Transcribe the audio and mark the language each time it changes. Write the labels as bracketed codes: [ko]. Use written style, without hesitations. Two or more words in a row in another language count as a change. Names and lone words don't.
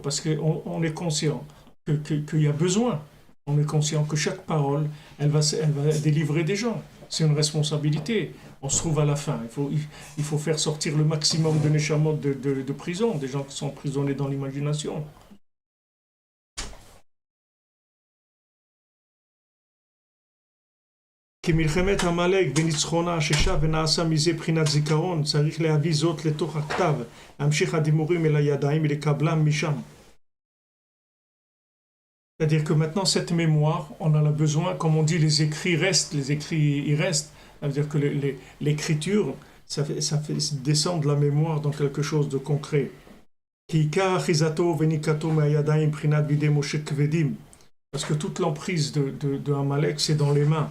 [fr] Parce qu'on est conscient qu'il y a besoin. On est conscient que chaque parole, elle va délivrer des gens. C'est une responsabilité. On se trouve à la fin. Il faut faire sortir le maximum de neshamot de prison, des gens qui sont emprisonnés dans l'imagination. [he] כמלחמת עמלק וניצחונה ששב ונעשה מזה בחינת זיכרון, צריך להביא זאת לתוך הכתב, להמשיך הדיבורים אל הידיים ולקבלם משם. [fr] C'est-à-dire que maintenant, cette mémoire, on en a besoin, comme on dit, les écrits restent, les écrits, ils restent. Ça veut dire que l'écriture, ça fait descendre la mémoire dans quelque chose de concret. Parce que toute l'emprise de Amalek, c'est dans les mains.